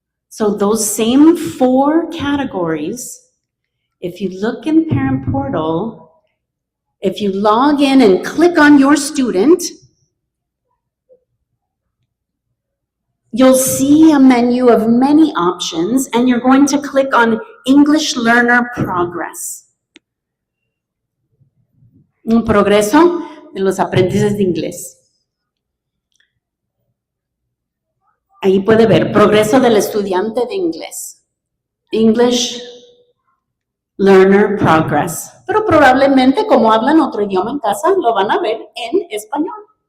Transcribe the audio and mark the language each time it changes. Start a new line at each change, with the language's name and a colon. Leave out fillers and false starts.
English: So those same 4 categories, if you look in Parent Portal, if you log in and click on your student, you'll see a menu of many options, and you're going to click on English Learner Progress.
Spanish: Un progreso de los aprendices de inglés. Ahí puede ver, progreso del estudiante de inglés.
English: English Learner Progress.
Spanish: Pero probablemente, como hablan otro idioma en casa, lo van a ver en español.